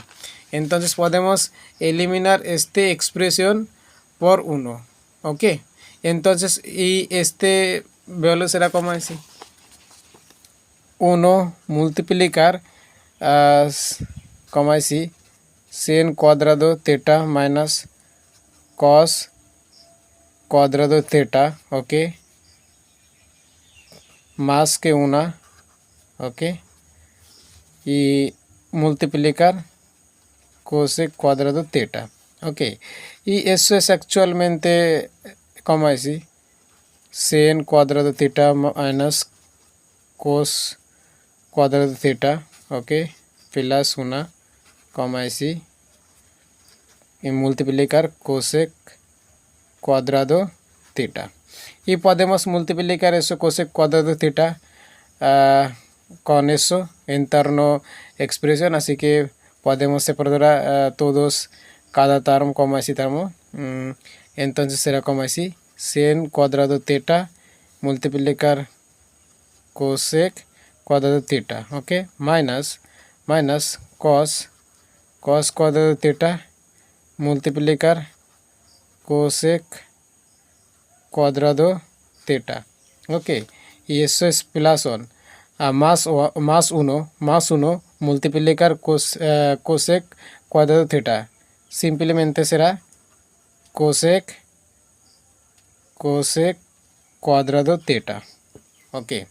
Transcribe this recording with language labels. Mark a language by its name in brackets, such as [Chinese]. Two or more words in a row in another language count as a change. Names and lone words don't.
[Spanish] Entonces podemos eliminar esta expresión por 1. Ok, entonces y este valor será como así. 1 multiplicar como así, sin cuadrado theta minus cos cuadrado theta, ok, más que 1, ok, y multiplicar cosec cuadrado theta, ok, y eso es actualmente como así, sin cuadrado theta minus cos cuadrado theta, ok, plus 1, como así, y multiplicar cosec cuadrado theta. Y podemos multiplicar eso cosec cuadrado theta con eso interno expresión, así que podemos separar todos cada termo como así termo. Entonces será como así, sin cuadrado theta multiplicar cosec cuadrado theta, ok, minus cos cuadrado theta multiplicar cosec cuadrado theta, ok, y eso es plus 1, más 1 multiplicar cosec cuadrado theta, simplemente será cosec cuadrado theta, ok.